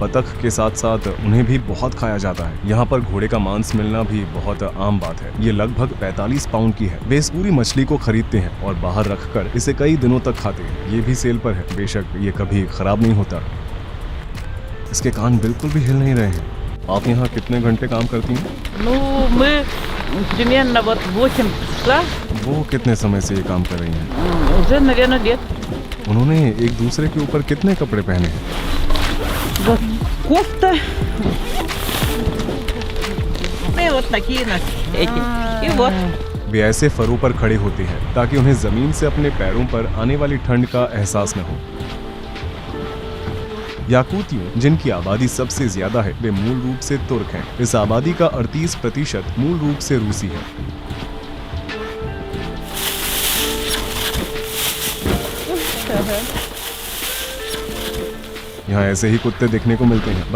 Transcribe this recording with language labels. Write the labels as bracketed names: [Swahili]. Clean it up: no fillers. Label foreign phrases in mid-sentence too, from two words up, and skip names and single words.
[Hindi] बतख के साथ साथ उन्हें भी बहुत खाया जाता है। यहाँ पर घोड़े का मांस मिलना भी बहुत आम बात है। ये लगभग 45 पाउंड की है। वे इस पूरी मछली को खरीदते हैं और बाहर रखकर इसे कई दिनों तक खाते हैं। ये भी सेल पर है। बेशक ये कभी खराब नहीं होता। इसके कान बिल्कुल भी हिल नहीं रहे हैं। आप यहाँ कितने घंटे काम करती हैं? [Russian] мы примерно вот 8 часа, [Hindi] वो कितने समय से ये काम कर रही हैं? [Russian] уже, наверное, лет. [Hindi] उन्होंने एक दूसरे के ऊपर कितने कपड़े पहने हैं? [Russian] Вот кофта. И вот такие эти. И вот. [Hindi] वे ऐसे फरों पर खड़े होते हैं ताकि उन्हें जमीन से अपने पैरों पर आने वाली ठंड का एहसास न हो। याकूतियों, जिनकी आबादी सबसे ज्यादा है, वे मूल रूप से तुर्क हैं। इस आबादी का 38% मूल रूप से रूसी है। यहाँ ऐसे ही कुत्ते देखने को मिलते हैं।